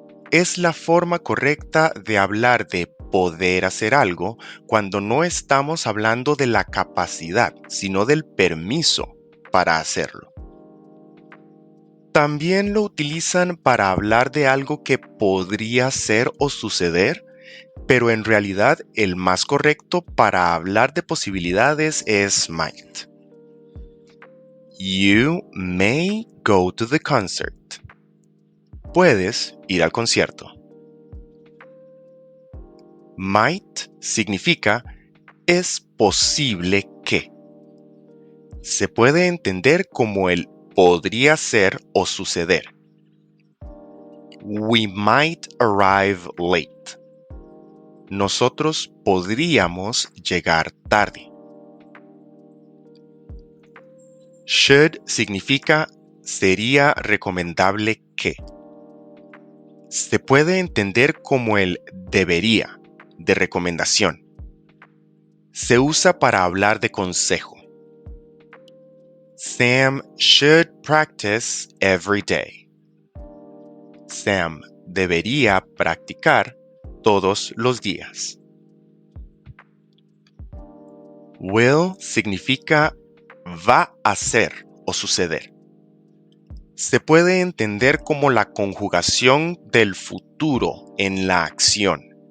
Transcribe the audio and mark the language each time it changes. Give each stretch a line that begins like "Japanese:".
Spanish: Es la forma correcta de hablar de poder hacer algo cuando no estamos hablando de la capacidad, sino del permiso para hacerlo. También lo utilizan para hablar de algo que podría ser o suceder, pero en realidad el más correcto para hablar de posibilidades es might.
English: You may go to the concert.
Spanish: Puedes ir al concierto. Might significa es posible que. Se puede entender como el podría ser o suceder.
English: We might arrive late.
Spanish: Nosotros podríamos llegar tarde. Should significa sería recomendable que. Se puede entender como el debería, de recomendación. Se usa para hablar de consejo.
English: Sam should practice every day.
Spanish: Sam debería practicar todos los días. Will significa va a ser o suceder. Se puede entender como la conjugación del futuro en la acción.